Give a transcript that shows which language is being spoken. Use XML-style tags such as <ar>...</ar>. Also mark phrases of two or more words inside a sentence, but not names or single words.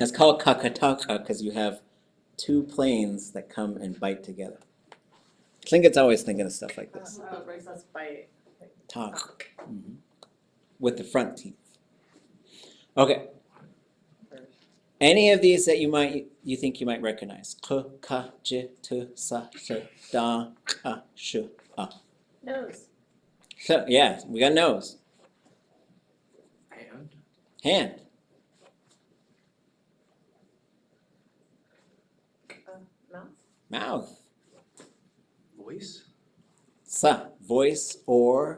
<en>And it's called kakataqa because you have 2 planes that come and bite together. Tlingit's always thinking of stuff like this. Let's bite. Talk. Mm-hmm. With the front teeth. Okay. Any of these that you think you might recognize?</en> <tli>K, ka, j, tu, sa, sh, da, ka, sh, a.</tli> <en>Nose. So, yeah, we got nose. Hand. Mouth. Mouth. Voice? Sa, voice or</en>